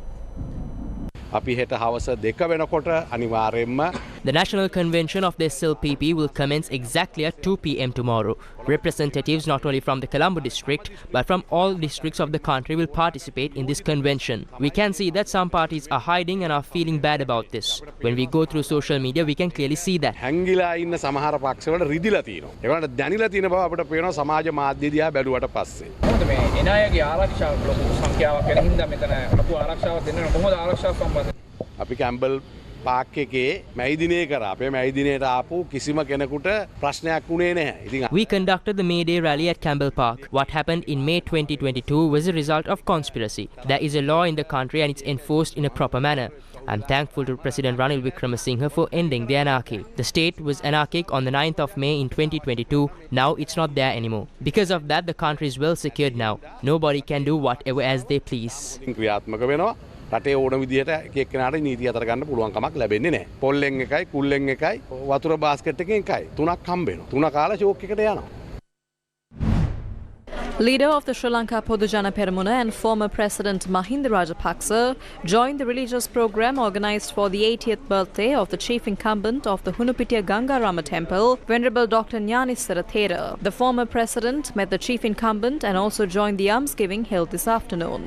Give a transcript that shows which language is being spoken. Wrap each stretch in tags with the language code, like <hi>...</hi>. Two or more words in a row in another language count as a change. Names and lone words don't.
<en>The National Convention of the SLPP will commence exactly at 2 p.m. tomorrow. Representatives not only from the Colombo district but from all districts of the country will participate in this convention. We can see that some parties are hiding and are feeling bad about this. When we go through social media, we can clearly see that.</en> <si>හැංගිලා ඉන්න සමහර පක්ෂවල රිදිලා තියෙනවා. ඒකට දැනිලා තියෙන බව අපිට පේනවා සමාජ මාධ්‍ය දිහා බැලුවට පස්සේ. මොකද මේ එනායගේ ආරක්ෂාව ලොකු සංඛ්‍යාවක් වෙන හින්දා මෙතන ලොකු ආරක්ෂාවක් දෙන්න කොහොමද ආරක්ෂාව සම්බන්ධ අපි කැම්බල් පාක් එකේ මැයි දිනේ කරා. අපේ මැයි දිනේට ආපු කිසිම කෙනෙකුට ප්‍රශ්නයක් වුණේ නැහැ. ඉතින්</si> <en>We conducted the May Day rally at Campbell Park. What happened in May 2022 was a result of conspiracy. There is a law in the country and it's enforced in a proper manner. I'm thankful to President Ranil Wickremesinghe for ending the anarchy. The state was anarchic on the 9th of May in 2022. Now it's not there anymore. Because of that, the country is well secured now. Nobody can do whatever as they please.</en> <si>ක්‍රියාත්මක වෙනවා. රටේ ඕන විදිහට එක එක්කෙනාට නීති අතර ගන්න පුළුවන් කමක් ලැබෙන්නේ නැහැ. පොල්ලෙන් එකයි, කුල්ලෙන් එකයි, වතුර බාස්කට් එකෙන් එකයි. තුනක් හම්බ වෙනවා. තුන කාලා ෂෝක් එකට යනවා.</si> <en>Leader of the Sri Lanka Podujana Peramuna and former President Mahinda Rajapaksa joined the religious program organised for the 80th birthday of the chief incumbent of the Hunupitiya Gangarama Temple, Venerable Dr. Gnanissara Thera. The former president met the chief incumbent and also joined the almsgiving held this afternoon.</en>